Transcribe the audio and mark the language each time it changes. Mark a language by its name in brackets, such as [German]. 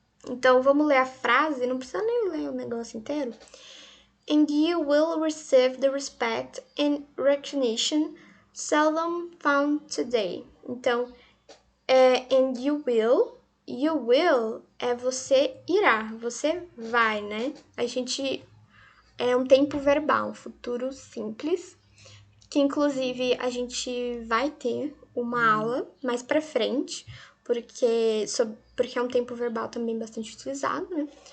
[Portuguese] Então, vamos ler a frase, não precisa nem ler o negócio inteiro. [English] And you will receive the respect and recognition seldom found today. [Portuguese] Então, [English] and you will [Portuguese] é você irá, você vai, né? A gente é um tempo verbal, futuro simples, que inclusive a gente vai ter uma aula mais pra frente, porque é um tempo verbal também bastante utilizado, né?